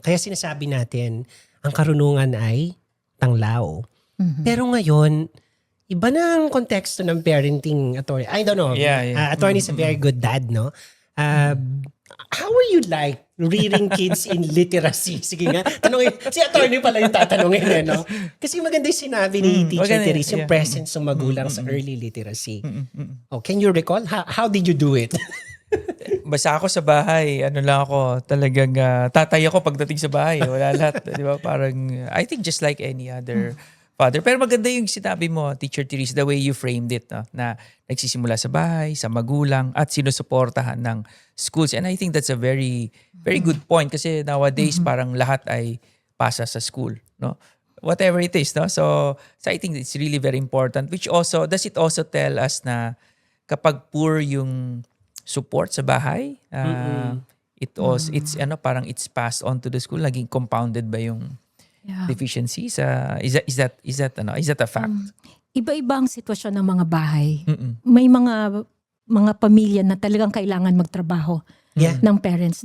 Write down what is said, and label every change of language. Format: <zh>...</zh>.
<tl>Kaya sinasabi natin, ang karunungan ay tanglaw. Pero ngayon, iba na ang konteksto ng parenting, attorney.</tl> <en>I don't know. Yeah. Attorney is a very good dad, no? How are you like rearing kids in literacy?</en> <tl>Sige nga, tanongin. Si attorney pala yung tatanungin, eh, no? Kasi maganda yung sinabi ni Teacher maganda,</tl> <en>Therese,</en> <tl>yung presence ng magulang</tl> <en>sa early literacy. Oh, can you recall? How did you do it?</en> <tl>Basta ako sa bahay, ano lang ako, talagang tatay ako pagdating sa bahay. Wala lahat, di ba?</tl> <en>Parang, I think just like any other father.</en> <tl>Pero maganda yung sinabi mo, Teacher Therese,</tl> <en>the way you framed it,</en> <tl>no? Na nagsisimula sa bahay, sa magulang, at sinusuportahan ng schools.</tl> <en>And I think that's a very, very good point kasi nowadays</en> <tl>parang lahat ay pasa sa</tl> <en>school, no? Whatever it is, no? So I think it's really very important. Which also, does it also tell us na</en> <tl>kapag poor yung support sa bahay,</tl> <en>it's parang it's passed on to the school, naging compounded ba yung deficiencies? Is that a fact?</en> <tl>Iba-iba ang sitwasyon ng mga bahay. May mga pamilya na talagang kailangan magtrabaho ng parents.</tl>